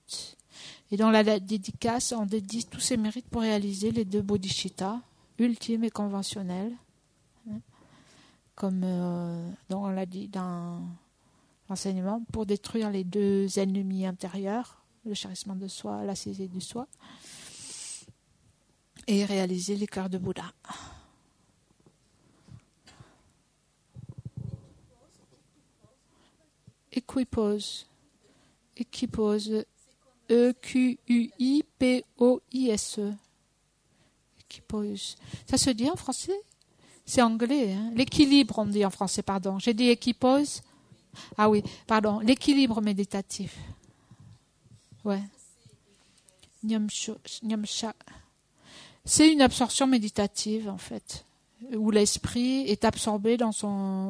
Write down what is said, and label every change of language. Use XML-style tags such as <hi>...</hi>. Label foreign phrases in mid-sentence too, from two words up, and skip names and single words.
<fr>Et dans la dédicace, on dédie tous ces mérites pour réaliser les deux bodhicittas, ultimes et conventionnels, comme on l'a dit dans l'enseignement, pour détruire les deux ennemis intérieurs, le chérissement de soi, la saisie du soi, et réaliser les cœurs de Bouddha. Equipose. Equipose. E-Q-U-I-P-O-I-S-E. Equipose. Ça se dit en français? C'est anglais. Hein? L'équilibre, on dit en français, pardon. J'ai dit equipose. Ah oui, pardon. L'équilibre méditatif. Ouais. Nyamsha. C'est une absorption méditative, en fait, où l'esprit est absorbé dans son...</fr>